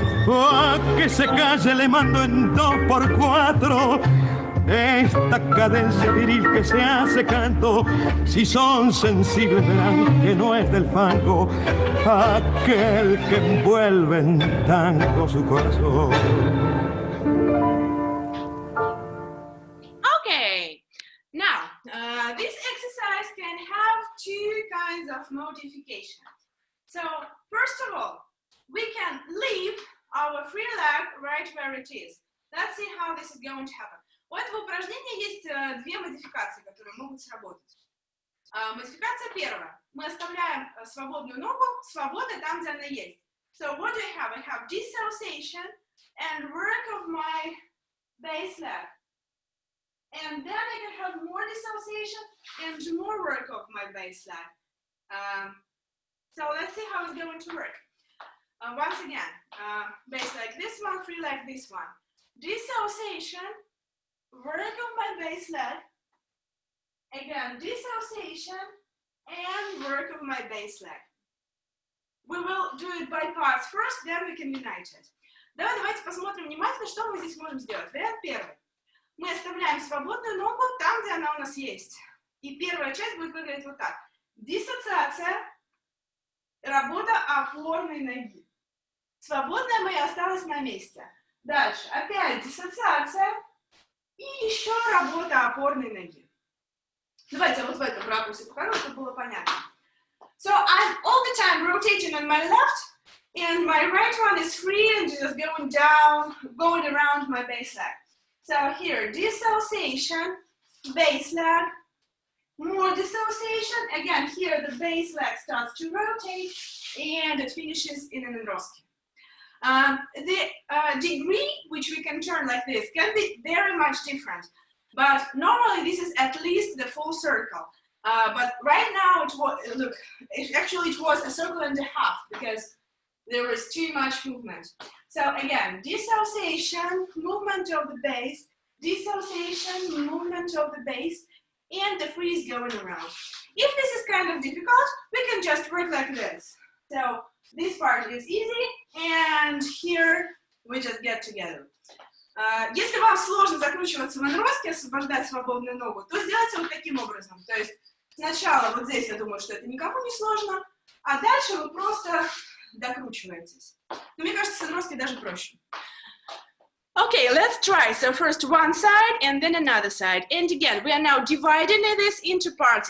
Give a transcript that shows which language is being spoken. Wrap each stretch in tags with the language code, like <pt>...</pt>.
<es>A que se calle le mando en 2x4 esta cadencia viril que se hace canto. Si son sensibles verán que no es del fango aquel que envuelve en tango su corazón.</es> <en>Okay, now this exercise can have two kinds of modification. So first of all, we can leave our free leg right where it is. Let's see how this is going to happen.</en> <ru>У этого упражнения есть две модификации, которые могут сработать. Модификация первая. Мы оставляем свободную ногу свободной там, где она есть.</ru> <en>So what do I have? I have dissociation and work of my base leg. And then I can have more dissociation and more work of my base leg. So let's see how it's going to work. Once again, base leg this one, free leg this one. Dissociation, work of my base leg. Again, dissociation and work of my base leg. We will do it by parts first, then we can unite it.</en> <ru>Давайте посмотрим внимательно, что мы здесь можем сделать. Вариант первый. Мы оставляем свободную ногу там, где она у нас есть. И первая часть будет выглядеть вот так. Диссоциация, работа опорной ноги. Свободная моя осталась на месте. Дальше. Опять диссоциация и еще работа опорной ноги. Давайте вот в этом ракурсе покажу, чтобы было понятно.</ru> <en>So I'm all the time rotating on my left, and my right one is free and just going down, going around my base leg. So here, dissociation, base leg, more dissociation. Again, here the base leg starts to rotate, and it finishes in an androski. The degree which we can turn like this can be very much different, but normally this is at least the full circle. But right now it was, look, it was a circle and a half because there was too much movement. So again, dissociation, movement of the base, dissociation, movement of the base, and the freeze going around. If this is kind of difficult, we can just work like this. So this part is easy, and here we just get together.</en> <ru>Если вам сложно закручиваться в андроске, освобождать свободную ногу, то сделайте вот таким образом. То есть сначала вот здесь, я думаю, что это никому не сложно, а дальше вы просто докручиваетесь. Но мне кажется, с андроской даже проще.</ru> <en>Okay, let's try. So first one side and then another side. And again, we are now dividing this into parts.</en>